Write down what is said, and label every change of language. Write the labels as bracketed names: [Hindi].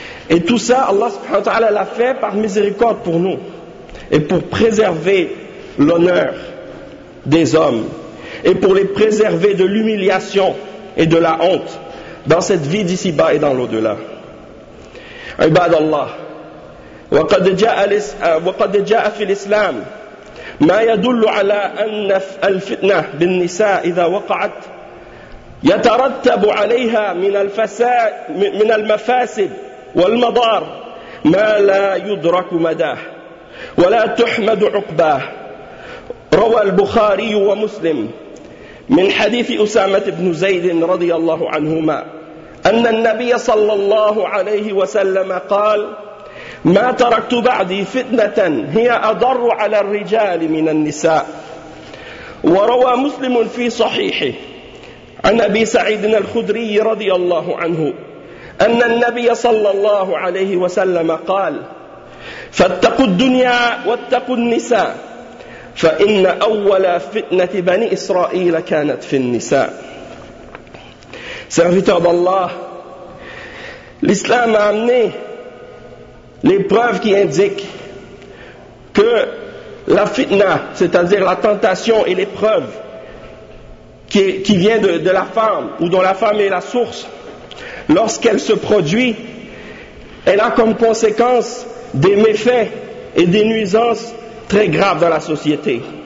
[French] Et tout ça, Allah subhanahu wa ta'ala l'a fait par miséricorde pour nous et pour préserver l'honneur des hommes et pour les préserver de l'humiliation et de la honte dans cette vie d'ici-bas et dans l'au-delà. [Arabic] عباد الله وقد جاء في الإسلام ما يدل على أن الفتنة بالنساء إذا وقعت يترتب عليها من المفاسد والمضار ما لا يدرك مداه ولا تحمد عقباه. روى البخاري ومسلم من حديث أسامة بن زيد رضي الله عنهما أن النبي صلى الله عليه وسلم قال: ما تركت بعدي فتنة هي أضر على الرجال من النساء. وروى مسلم في صحيحه عن أبي سعيد الخدري رضي الله عنه أن النبي صلى الله عليه وسلم قال: فاتقوا الدنيا واتقوا النساء فإن أول فتنة بني إسرائيل كانت في النساء. [French] Serviteur d'Allah, l'islam a amené les preuves qui indiquent que la fitna, c'est-à-dire la tentation et l'épreuve qui vient de la femme ou dont la femme est la source, lorsqu'elle se produit, elle a comme conséquence des méfaits et des nuisances très graves dans la société.